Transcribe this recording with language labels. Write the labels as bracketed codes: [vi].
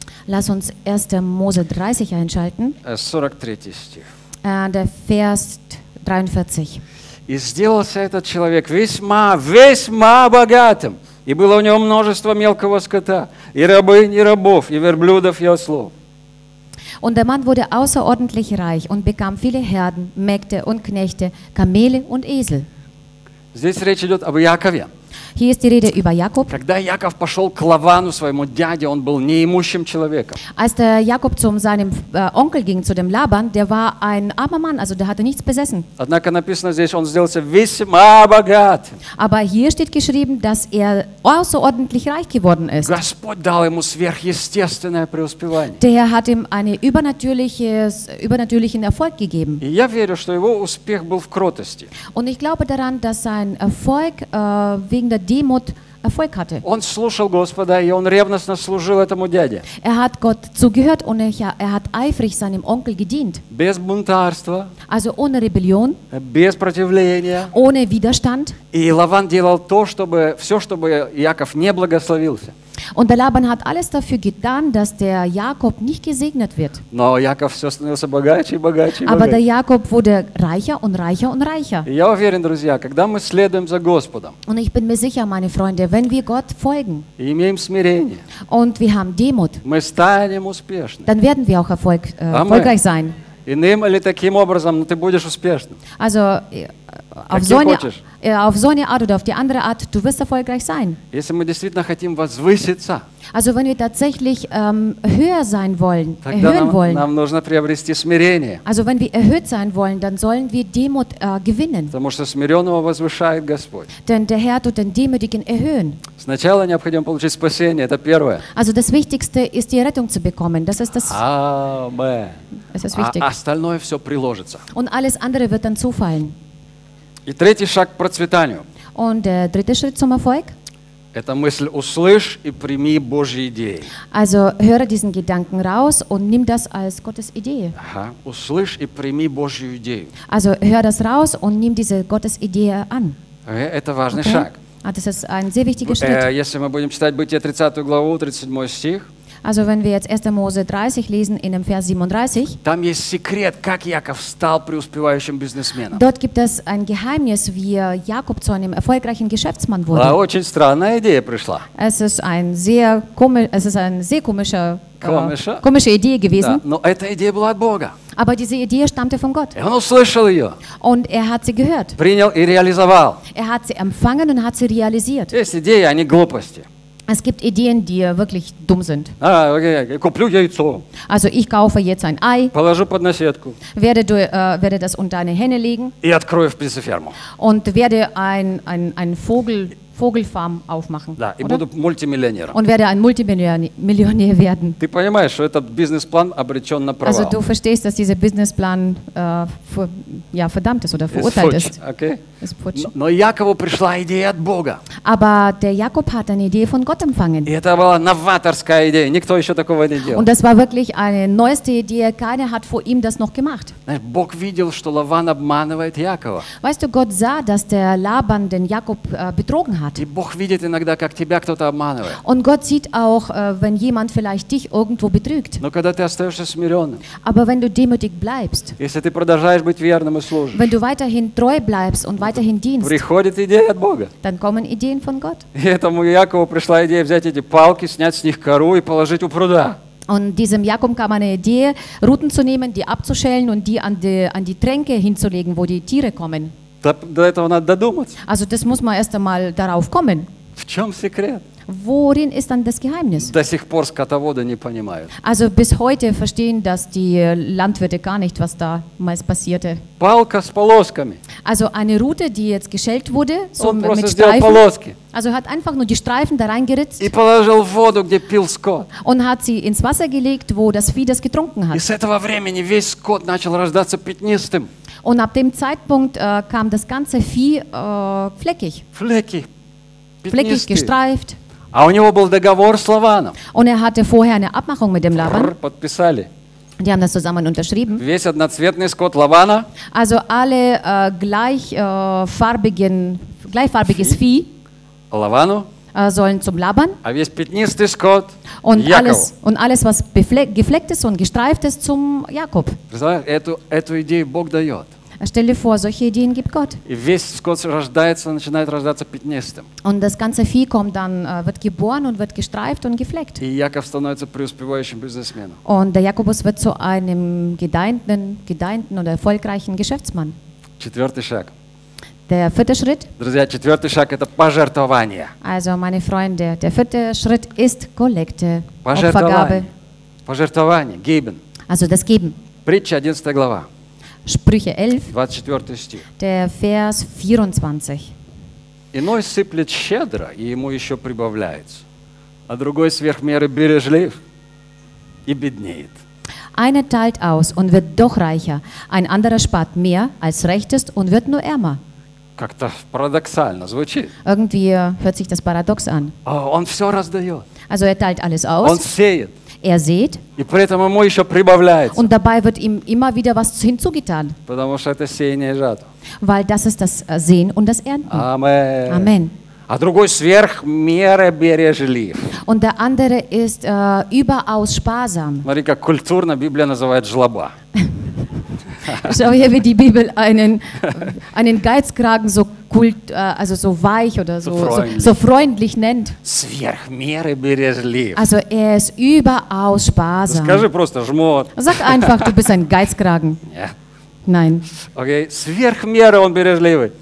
[de] Lass uns 1. Mose 30 einschalten. [ru] 43 стих. [de] Der Vers 43. [ru] И сделался этот человек весьма, весьма богатым. И было у него множество мелкого скота, и рабынь, и рабов, и верблюдов, и ослов. [de] Und der Mann wurde außerordentlich reich und bekam viele Herden, Mägde und Knechte, Kamele und Esel. [ru] Здесь речь идет об Якове. [de] Hier ist die Rede über Jakob. [ru] Когда Яков пошел к Лавану, своему дяде, он был неимущим человеком. [de] Als der Jakob zu seinem Onkel ging, zu dem Laban, der war ein armer Mann, also der hatte nichts besessen. [ru] Однако написано здесь, он сделался весьма богат. [de] Aber hier steht geschrieben, dass er außerordentlich reich geworden ist. [ru] Господь дал ему сверхъестественное преуспевание. [de] Der hat ihm einen übernatürlichen Erfolg gegeben. [ru] И я верю, что его успех был в кротости. [de] Und ich glaube daran, dass sein Erfolg wegen der Demut Erfolg hatte. [ru] Он слушал Господа, и он ревностно служил этому дяде. [de] Er hat Gott zugehört und er hat eifrig seinem Onkel gedient. [ru] Без бунтарства. [de] Also ohne Rebellion. [ru] Без противления. [de] Ohne Widerstand. [ru] И Лаван делал то, чтобы все, чтобы Яков не благословился. [de] Und der Laban hat alles dafür getan, dass der Jakob nicht gesegnet wird. [ru] Но Яков все становился богаче и богаче. [de] Aber der Jakob wurde reicher und reicher und reicher. [ru] Я уверен, друзья, когда мы следуем за Господом. [de] Und ich bin mir sicher, meine Freunde, wenn wir Gott folgen. [ru] И имеем смирение. [de] Und wir haben Demut. [ru] Мы станем успешны. [de] Dann werden wir auch erfolgreich sein. [ru] Иным или таким образом, но ты будешь успешным. [de] Also auf so eine [ru] хочешь. [de] Auf so eine Art oder auf die andere Art, du wirst erfolgreich sein. [ru] Если мы действительно хотим возвыситься. [de] Also wenn wir tatsächlich höher sein wollen, erhöhen wollen. [ru] Нам нужно приобрести смирение. [de] Also wenn wir erhöht sein wollen, dann sollen wir Demut gewinnen. [ru] Потому что смиренного возвышает Господь. [de] Denn der Herr tut den Demütigen erhöhen. [ru] Сначала необходимо получить спасение, это первое. [de] Also das Wichtigste ist die Rettung zu bekommen. Das ist das. Amen. Das ist wichtig. [ru] Остальное все приложится. [de] Und alles andere wird dann zufallen. [ru] И третий шаг к процветанию. [de] Und der dritte Schritt zum Erfolg. [ru] Это мысль услышь и прими Божьи идеи. [de] Also höre diesen Gedanken raus und nimm das als Gottes Idee. [ru] Ага. Услышь и прими Божью идею. [de] Also höre das raus und nimm diese Gottes Idee an. [ru] Это важный [en] okay. [ru] шаг. А [de] das ist ein sehr wichtiger Schritt. [ru] Если мы будем читать Бытие 30 главу, 37 стих. [de] Also wenn wir jetzt 1. Mose 30 lesen in dem Vers 37. [ru] Там есть секрет, как Яков стал преуспевающим бизнесменом. [de] Dort gibt es ein Geheimnis, wie Jakob zu einem erfolgreichen Geschäftsmann wurde. [ru] Да, очень странная идея пришла. [de] Es ist eine sehr komische komische Idee gewesen. [ru] Да, но эта идея была от Бога. [de] Aber diese Idee stammte von Gott. [ru] Он услышал ее. [de] Und er hat sie gehört. [ru] Принял и реализовал. [de] Er hat sie empfangen und hat sie realisiert. [ru] Есть идеи, а не глупости. [de] Es gibt Ideen, die wirklich dumm sind. Also ich kaufe jetzt ein Ei. [ru] Положу под наседку. [de] Werde das unter eine Henne legen. [ru] И открою птицеферму. [de] Und werde ein Vogelfarm aufmachen. [ru] Да, и буду мультимиллионером. [de] Und werde ein Multimillionär werden. [ru] Ты понимаешь, что этот бизнес-план обречен на провал. [de] Also du verstehst, dass dieser [ru] Бизнес-план [de] verdammt ist oder verurteilt ist. [en] Okay. [ru] Но Якову пришла идея от Бога. [de] Aber der Jakob hat eine Idee von Gott empfangen. [ru] И это была новаторская идея, никто еще такого не делал. [de] Und das war wirklich eine neueste Idee, keiner hat vor ihm das noch gemacht. [ru] Знаешь, Бог видел, что Лаван обманывает Якова. [de] Weißt du, Gott sah, dass der Laban den Jakob betrogen hat. [ru] И Бог видит иногда, как тебя кто-то обманывает. [de] Und Gott sieht auch, wenn jemand vielleicht dich irgendwo betrügt. [ru] Но когда ты остаешься смиренным. [de] Aber wenn du demütig bleibst. [ru] Если ты продолжаешь быть верным и служишь. [de] Wenn du weiterhin treu bleibst und weiterhin dienst. [ru] Приходит идея от Бога. [de] Dann kommen Ideen von Gott. [ru] И этому Якову пришла идея взять эти палки, снять с них кору и положить у пруда. [de] Und diesem Jakob kam eine Idee, Ruten zu nehmen, die abzuschälen und die an die Tränke hinzulegen, wo die Tiere kommen. [ru] До этого надо додуматься. [de] Also das muss man erst einmal darauf kommen. [ru] В чем секрет? [de] Worin ist dann das Geheimnis? [ru] До сих пор скотоводы не понимают. [de] Also bis heute verstehen das die Landwirte gar nicht, was damals passierte. [ru] Палка с полосками. [de] Also eine Rute, die jetzt geschält wurde, so [ru] он [de] mit Streifen. [ru] Полоски. [de] Also hat einfach nur die Streifen da reingeritzt. [ru] И положил в воду, где пил скот. [de] Und hat sie ins Wasser gelegt, wo das Vieh das getrunken hat. [ru] И с этого времени весь скот начал рождаться пятнистым. [de] Und ab dem Zeitpunkt kam das ganze Vieh fleckig. Fleckig. Fleckig gestreift. [ru] А у него был договор с Лаваном. [de] Und er hatte vorher eine Abmachung mit dem Laban. [ru] Подписали. [de] Die haben das zusammen unterschrieben. [ru] Весь одноцветный скот лавана. [de] Also alle gleichfarbiges Vieh. [ru] Лавану. [de] Sollen zum Laban. [ru] А весь пятнистый скот. [de] Und Jakob. alles was gefleckt ist und gestreift ist zum Jakob. [ru] Эту идею Бог дает. [de] Stell dir vor, solche Ideen gibt Gott. [ru] И весь скот рождается, начинает рождаться пятнистым. [de] Und das ganze Vieh kommt dann, wird geboren und wird gestreift und gefleckt. [ru] И Яков становится преуспевающим бизнесменом. [de] Und der Jakobus wird zu einem gedeihenden oder erfolgreichen Geschäftsmann. [ru] Четвертый шаг. [de] Der vierte Schritt. [ru] Друзья, четвертый шаг – это пожертвование. [de] Also, meine Freunde, der vierte Schritt ist Kollekte, Opfergabe. [ru] Пожертвование, [de] geben. Also, das Geben. [ru] Притча, 11 глава. [de] Sprüche 11, [ru] 24 стих. [de] Der Vers 24. [ru] Иной сыплет щедро, и ему еще прибавляется, а другой сверх меры бережлив и беднеет. [de] Einer teilt aus und wird doch reicher, ein anderer spart mehr als recht ist und wird nur ärmer. [ru] Как-то парадоксально звучит. [de] Irgendwie hört sich das paradox an. [ru] Он все раздает. [de] Also er teilt alles aus. [ru] Он сеет. [de] Er sät. [ru] И при этом ему еще прибавляется. [de] Und dabei wird ihm immer wieder was hinzugetan. [ru] Потому что это сеяние и жатва. [de] Weil das ist das Sehen und das Ernten. Amen. Amen. [ru] А другой сверх меры бережлив. [de] Und der andere ist überaus sparsam. [ru] Смотри, как культурно Библия называет жлоба. [de] Schau hier, wie die Bibel einen Geizkragen so kult, also so weich oder so freundlich nennt. [ru] Сверх меры бережлив. [de] Also er ist überaus sparsam. [ru] Скажи просто, жмот. [de] Sag einfach, du bist ein Geizkragen. [en] Yeah. [de] Nein. [en] Okay, [ru] сверх меры он бережливый.